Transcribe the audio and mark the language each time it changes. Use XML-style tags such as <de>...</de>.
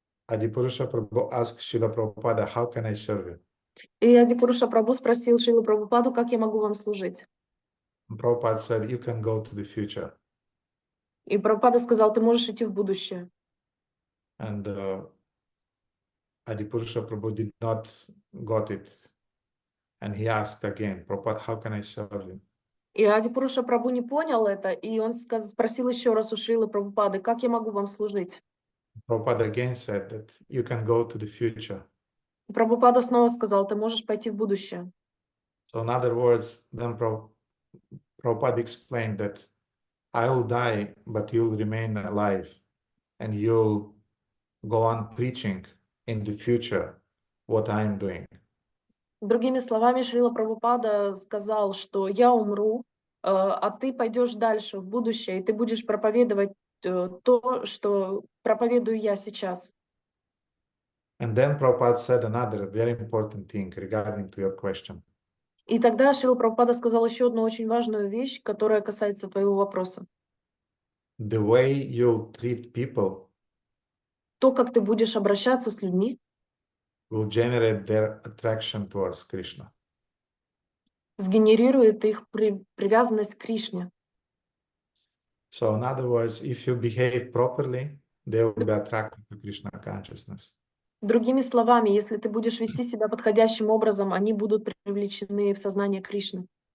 <en>Adipurusha Prabhu asked Srila Prabhupada, how can I serve you?</en> <ru>И Адипуруша Прабху спросил Шрилу Прабхупаду, как я могу вам служить.</ru> <en>And Prabhupada said, you can go to the future.</en> <ru>И Прабхупада сказал, ты можешь идти в будущее.</ru> <en>And Adipurusha Prabhu did not got it. And he asked again, Prabhupada, how can I serve you?</en> <ru>И Адипуруша Прабху не понял это, и он спросил еще раз у Шрилы Прабхупады, как я могу вам служить.</ru> <en>Prabhupada again said that you can go to the future.</en> <ru>И Прабхупада снова сказал, ты можешь пойти в будущее.</ru> <en>So in other words, then Prabhupada explained that I will die, but you'll remain alive, and you'll go on preaching in the future what I am doing.</en> <ru>Другими словами, Шрила Прабхупада сказал, что я умру, а ты пойдешь дальше в будущее, и ты будешь проповедовать то, что проповедую я сейчас.</ru> <en>And then Prabhupada said another very important thing regarding to your question.</en> <ru>И тогда Шрила Прабхупада сказал еще одну очень важную вещь, которая касается твоего вопроса.</ru> <en>The way you'll treat people</en> <ru>То, как ты будешь обращаться с людьми,</ru> <en>will generate their attraction towards Krishna.</en> <ru>сгенерирует их привязанность к Кришне.</ru> <en>So in other words, if you behave properly, they will be attracted to Krishna consciousness.</en> <ru>Другими словами, если ты будешь вести себя подходящим образом, они будут привлечены в сознание Кришны.</ru>